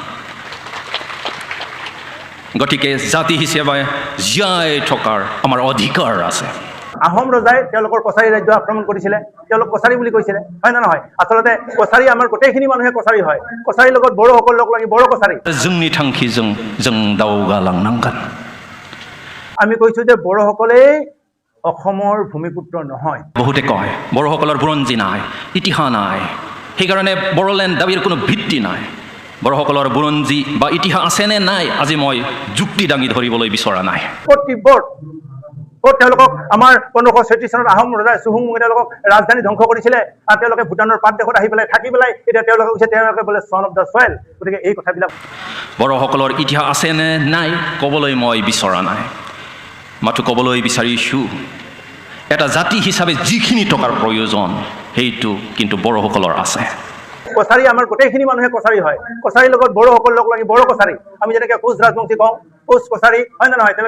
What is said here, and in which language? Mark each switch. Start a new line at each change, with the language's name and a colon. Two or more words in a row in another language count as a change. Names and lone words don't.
Assamese: গতিকে জাতি হিচাপে জীয়াই থকাৰ আমাৰ অধিকাৰ আছে। আহোম ৰজাই তেওঁলোকৰ কছাৰী ৰাজ্য আক্ৰমণ কৰিছিলে, তেওঁলোক কছাৰী বুলি কৈছিলে, হয় না নহয়? আচলতে কছাৰী আমাৰ গোটেইখিনি মানুহে কছাৰী হয়। কছাৰীৰ লগত বড়োসকল লগ লাগি বড়ো কছাৰী।
Bodo: जोंनि थांखिजों जों दावगालांनांगोन।
Assamese: আমি কৈছো যে বড়োসকলে অসমৰ ভূমিপুত্ৰ নহয়। বহুতে কয় বড়োসকলৰ বুৰঞ্জী নাই, ইতিহাস নাই, সেইকাৰণে বড়োলেণ্ড দাবীৰ কোনো ভিত্তি নাই। বড়োসকলৰ বুৰঞ্জী বা ইতিহাস আছেনে নাই আজি মই যুক্তি দাঙি ধৰিবলৈ বিচৰা নাই। তেওঁলোকক আমাৰ 1536 চনত আহোম ৰজা চুহুংমুঙে তেওঁলোকক ৰাজধানী ধ্বংস কৰিছিলে, আৰু তেওঁলোকে ভূটানৰ পাত দেশত আহি পেলাই থাকি পেলাই এতিয়া তেওঁলোকে কৈছে তেওঁলোকে বোলে
English: son of the soil.
Assamese: গতিকে এই কথাবিলাক বড়োসকলৰ ইতিহাস আছেনে নাই ক'বলৈ মই বিচৰা নাই, মাথো ক'বলৈ বিচাৰিছোঁ এটা জাতি হিচাপে যিখিনি টকাৰ প্ৰয়োজন সেইটো কিন্তু বড়োসকলৰ আছে। কছাৰী আমাৰ গোটেইখিনি মানুহে কছাৰী হয়। কছাৰীৰ লগত বড়োসকল লগ লাগি বড়ো কছাৰী। আমি যেনেকৈ কোচ ৰাজবংশী কওঁ কোচ কছাৰী, হয় নে নহয়?